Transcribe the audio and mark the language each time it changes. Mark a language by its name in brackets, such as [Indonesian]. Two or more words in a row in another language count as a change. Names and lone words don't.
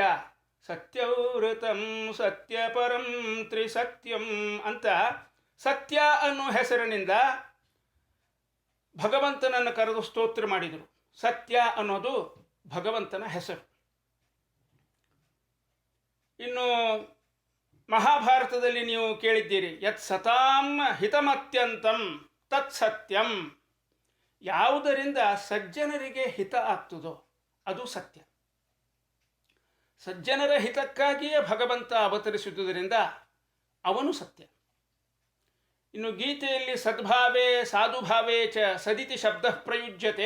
[Sanskrit] ಸತ್ಯವೃತಂ ಸತ್ಯಪರಂ ತ್ರಿಸತ್ಯಂ [Kannada] ಅಂತ ಸತ್ಯ ಅನ್ನೋ ಹೆಸರಿನಿಂದ ಭಗವಂತನನ್ನು ಕರೆದು ಸ್ತೋತ್ರ ಮಾಡಿದರು. ಸತ್ಯ ಅನ್ನೋದು ಭಗವಂತನ ಹೆಸರು. ಇನ್ನು ಮಹಾಭಾರತದಲ್ಲಿ ನೀವು ಕೇಳಿದ್ದೀರಿ, [Sanskrit] ಯತ್ ಸತಾಂ ಹಿತಮತ್ಯಂತಂ ತತ್ ಸತ್ಯಂ. [Kannada] ಯಾವುದರಿಂದ ಸಜ್ಜನರಿಗೆ ಹಿತ ಆಗ್ತದೋ ಅದು ಸತ್ಯ. ಸಜ್ಜನರ ಹಿತಕ್ಕಾಗಿಯೇ ಭಗವಂತ ಅವತರಿಸುವುದರಿಂದ ಅವನು ಸತ್ಯ. ಇನ್ನು ಗೀತೆಯಲ್ಲಿ [Sanskrit] ಸದ್ಭಾವೇ ಸಾಧುಭಾವೇ ಚ ಸದಿತಿ ಶಬ್ದ ಪ್ರಯುಜ್ಯತೆ.